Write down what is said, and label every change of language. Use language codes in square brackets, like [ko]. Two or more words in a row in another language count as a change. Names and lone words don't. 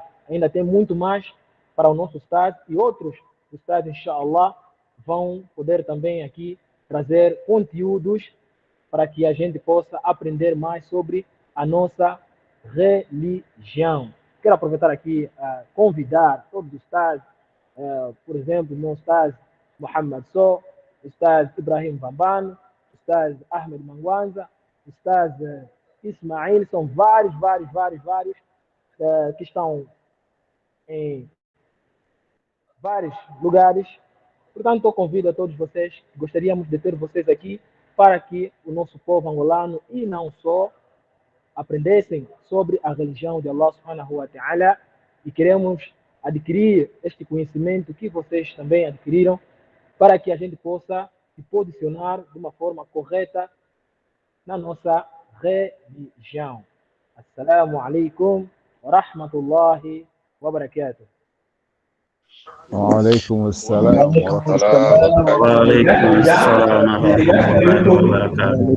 [pt] Ainda tem muito mais para o nosso Ustad, e outros Ustads, inshallah, vão poder também aqui trazer conteúdos para que a gente possa aprender mais sobre a nossa religião. Quero aproveitar aqui a convidar todos os Ustads, por exemplo, o meu Ustad Muhammad So, o Ustad Ibrahim Bambano, o Ustad Ahmed Mangwanza, o Ustad Ismail, são vários que estão em vários lugares. Portanto, eu convido a todos vocês, gostaríamos de ter vocês aqui para que o nosso povo angolano e não só aprendessem sobre a religião de [ar] الله سبحانه وتعالى, [pt] e queremos adquirir este conhecimento que vocês também adquiriram para que a gente possa se posicionar de uma forma correta na nossa religião. [ar] السلام عليكم ورحمة الله وبركاته. وعليكم السلام ورحمة الله وعليكم السلام ورحمة الله وبركاته.